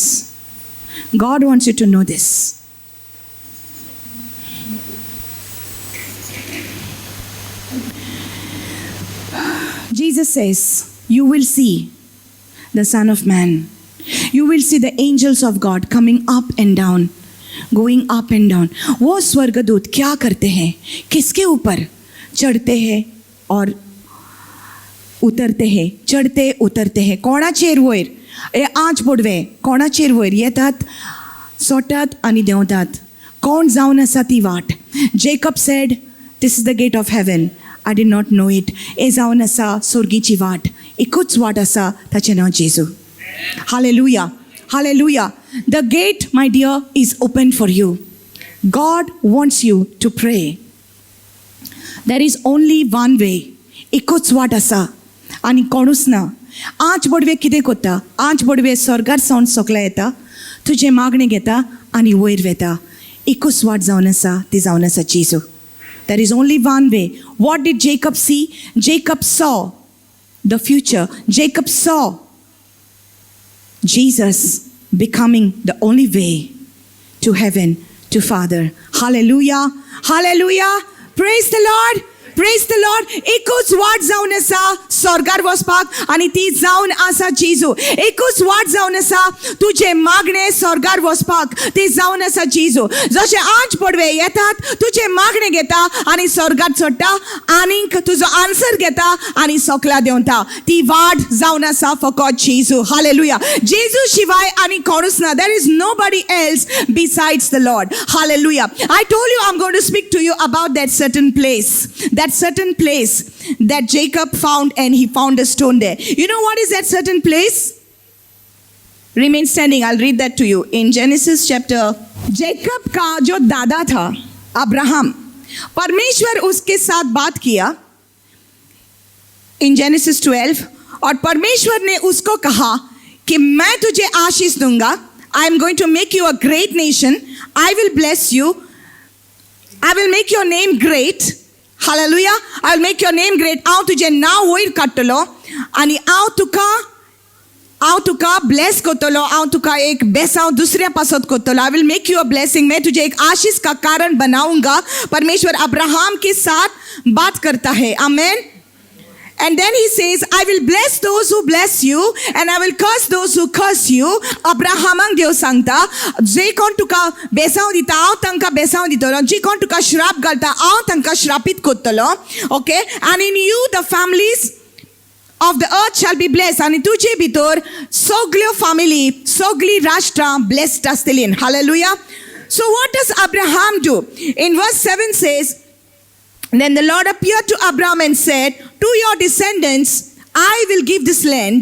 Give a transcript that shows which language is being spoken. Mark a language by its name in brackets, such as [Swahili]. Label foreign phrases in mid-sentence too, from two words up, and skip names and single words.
[English] God wants you to know this. Jesus says, you will see the Son of Man. You will see the angels of God coming up and down, going up and down. [Hindi] वो स्वर्गदूत क्या करते हैं? किसके ऊपर चढ़ते हैं और उतरते हैं? चढ़ते उतरते हैं. [Konkani] कोणाचेर वयर? हे आंच पडवे कोणाचेर वयर येतात, सोडटात आनी देंवतात. कोण जावन आसा ती वाट? [English] Jacob said, this is the gate of heaven. I did not know it. [Konkani] हे जावन आसा सुर्गीची वाट. एकूच वाट आसा, ताचें नांव जेजू. [English] Hallelujah. Hallelujah. The gate, my dear, is open for you. God wants you to pray. There is only one way. [Konkani] एकूच वाट आसा आनी कोणूच ना. आंच बडवे कितें कोत्ता? आंच बडवे स्वर्गार सावन सकला येता, तुजें मागणें घेता आनी वयर वेता. एकूच वाट जावन आसा, ती जावन आसा जेजू. [English] There is only one way. What did Jacob see? Jacob saw the future. Jacob saw Jesus becoming the only way to heaven, to Father. Hallelujah. Hallelujah. Praise the Lord. Praise the Lord. [Konkani] एकूच वाट जावन आसा स्वर्गार वचपाक आनी ती जावन आसा जेजू. एकूच वाट जावन आसा तुजें मागणें स्वर्गार वचपाक, ती जावन आसा जेजू. जशें आंच पडवे येतात, तुजें मागणें घेता आनी स्वर्गार चडटा आनीक तुजो आन्सर घेता आनी सकला देंवता. ती वाट जावन आसा फकत जेजू. हालेलुया. जेजू शिवाय आनी कोणूच ना. [English] There is nobody else besides the Lord. Hallelujah. I told you I'm going to speak to you about that certain place. That certain place that Jacob found, and he found a stone there. You know what is that certain place? Remain standing. I'll read that to you. In Genesis chapter, [Hindi] Jacob का जो दादा था अब्राहम, परमेश्वर उसके साथ बात किया [English] in Genesis 12, [Hindi] और परमेश्वर ने उसको कहा कि मैं तुझे आशीष दूंगा. [English] I am going to make you a great nation. I will bless you. I will make your name great. Hallelujah. I will make your name great. [Konkani] हांव तुजें नांव वयर काडटलो आनी हांव तुका ब्लेस करतलो. हांव तुका एक बेसांव दुसऱ्या पासत करतलो. [English] I will make you a blessing. [Hindi] मैं तुझे एक आशीष का कारण बनाऊंगा. परमेश्वर अब्राहम के साथ बात करता है. आमेन. [English] And then he says, I will bless those who bless you and I will curse those who curse you. [Konkani] Abrahamang Dev sangta, je kon tuka besaw dita, aw tanka besaw ditolo, je kon tuka shrap galta, aw tanka shrapit kottolo. [English] Okay? And in you the families of the earth shall be blessed. And [Konkani] tuje bitor sogli family, sogli rashtra blessed astilin. [English] Hallelujah. So what does Abraham do? In verse 7 says, then the Lord appeared to Abraham and said, to your descendants I will give this land.